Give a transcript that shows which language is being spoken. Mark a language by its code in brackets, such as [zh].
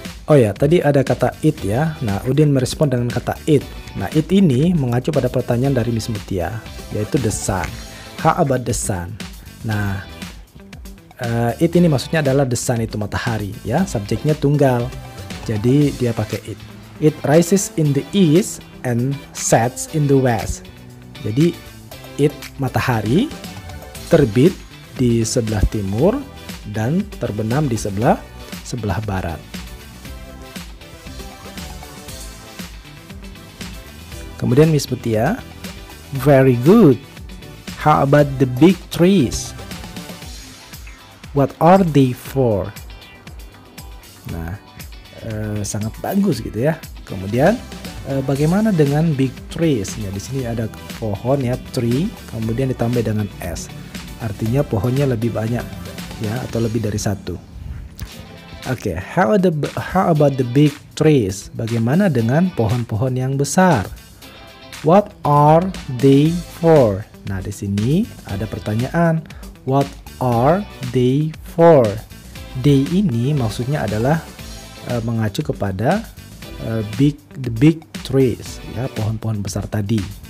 [id] Oh ya, tadi ada kata it ya. Nah, Udin merespon dengan kata it. Nah, it ini mengacu pada pertanyaan dari Miss Mutia, yaitu the sun. [en] How about the sun? [id] Nah, it ini maksudnya adalah the sun, itu matahari ya. Subjeknya tunggal. Jadi dia pakai it. [en] It rises in the east and sets in the west. [id] Jadi it matahari terbit di sebelah timur dan terbenam di sebelah barat. Kemudian Miss Mutia, [en] very good. How about the big trees? What are they for? [id] Nah, sangat bagus gitu ya. Kemudian bagaimana dengan big trees? Ya, di sini ada pohon ya, tree, kemudian ditambah dengan s. Artinya pohonnya lebih banyak ya, atau lebih dari satu. [en] Oke, how about the big trees? [id] Bagaimana dengan pohon-pohon yang besar? [en] What are they for? [id] Nah, di sini ada pertanyaan. [en] What are they for? [id] They ini maksudnya adalah mengacu kepada the big trees, ya, pohon-pohon besar tadi.